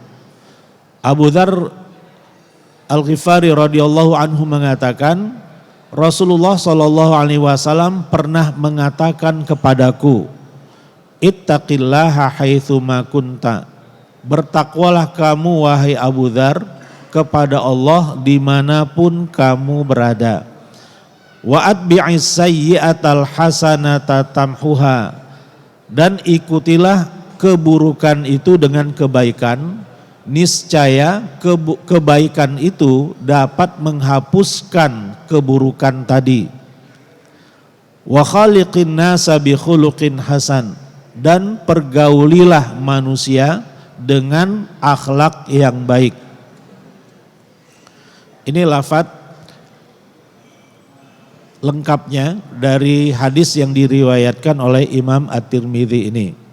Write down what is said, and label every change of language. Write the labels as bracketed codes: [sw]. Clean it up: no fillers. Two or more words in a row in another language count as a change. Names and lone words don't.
[id] Abu Dzar Al-Ghifari [ar] رضي الله عنه [id] mengatakan Rasulullah [ar] صلى الله عليه وسلم [id] pernah mengatakan kepadaku, [ar] اتق الله حيث ما كنت. [id] Bertakwalah kamu wahai Abu Dzar kepada Allah dimanapun kamu berada. [ar] وأتبع السيئة الحسنة تمحها. [id] Dan ikutilah keburukan itu dengan kebaikan. Niscaya kebaikan itu dapat menghapuskan keburukan tadi. [ar] وخالق الناس بخلق حسن. [id] Dan pergaulilah manusia dengan akhlak yang baik. Ini lafaz lengkapnya dari hadis yang diriwayatkan oleh Imam At-Tirmidzi ini.